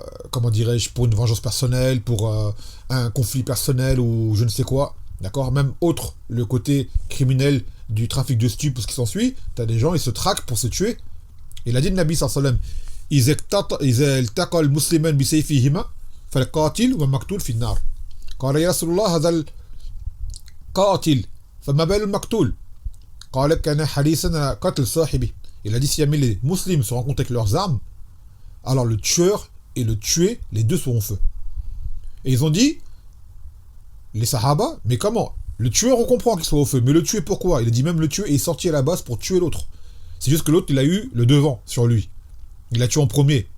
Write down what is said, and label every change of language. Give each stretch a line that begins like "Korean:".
French: comment dirais-je, pour une vengeance personnelle, pour un conflit personnel ou je ne sais quoi, d'accord, même autre, le côté criminel du trafic de stupes, ce qui s'ensuit, t'as des gens, ils se traquent pour se tuer. Il a dit le Nabi sallallahu alayhi wa sallam,
Arabic: إذا التقى المسلمان بسيفهما فالقاتل والمقتول في النار. قال يا رسول الله قاتل فما بال المقتول قال كان حريصا قتل صاحبه.
French: Il a dit si jamais les musulmans se rencontrent avec leurs armes, alors le tueur et le tué, les deux seront en feu. Et ils ont dit, les sahaba, mais comment? Le tueur, on comprend qu'il soit au feu, mais le tué, pourquoi? Il a dit même le tué est sorti à la base pour tuer l'autre. C'est juste que l'autre, il a eu le devant sur lui. Il l'a tué en premier.